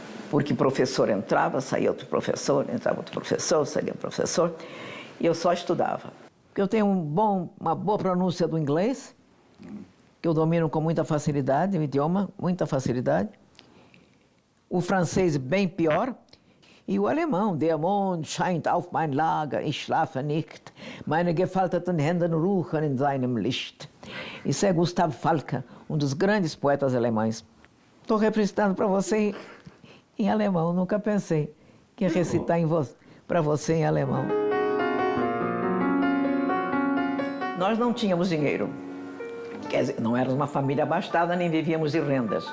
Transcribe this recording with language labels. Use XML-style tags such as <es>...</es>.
<pt>Porque professor entrava, saía outro professor, entrava outro professor, saía outro professor, e eu só estudava. Eu tenho uma boa pronúncia do inglês, que eu domino com muita facilidade, o idioma, muita facilidade. O francês bem pior. E o alemão,</pt> <de>der Mond scheint auf mein Lager, ich schlafe nicht, meine gefalteten Händen ruhen in seinem Licht.</de> <pt>Isso é Gustav Falke, um dos grandes poetas alemães. Estou representando para você em alemão, nunca pensei que ia recitar para você em alemão. Nós não tínhamos dinheiro. Quer dizer, não éramos uma família abastada, nem vivíamos de rendas.</pt>